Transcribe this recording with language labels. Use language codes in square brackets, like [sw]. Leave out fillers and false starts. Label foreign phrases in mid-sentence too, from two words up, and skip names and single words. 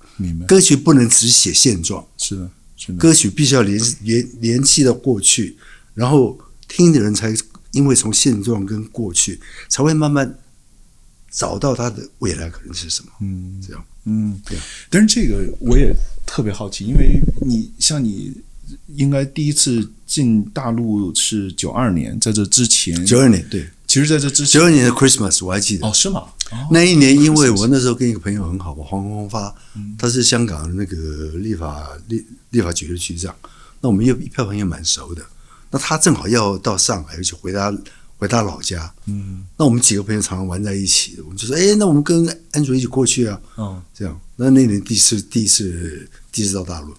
[zh] 歌曲不能只寫現狀，是的，歌曲必須要聯繫到過去，然後聽的人才因為從現狀跟過去才會慢慢找到他的未來可能是什麼，這樣，對。但是這個我也特別好奇，因為你應該第一次進大陸是92年，在這之前 92年，對，其實在這之前 92年的 Christmas 我還記得，哦，是嗎？那一年因為我那時候跟一個朋友很好，黃宏發，他是香港的那個立法局的局長，那我們一票朋友蠻熟的，那他正好要到上海，而且回他老家，那我們幾個朋友常常玩在一起，我們就說，那我們跟安卓一起過去啊，這樣，那年第一次到大陸，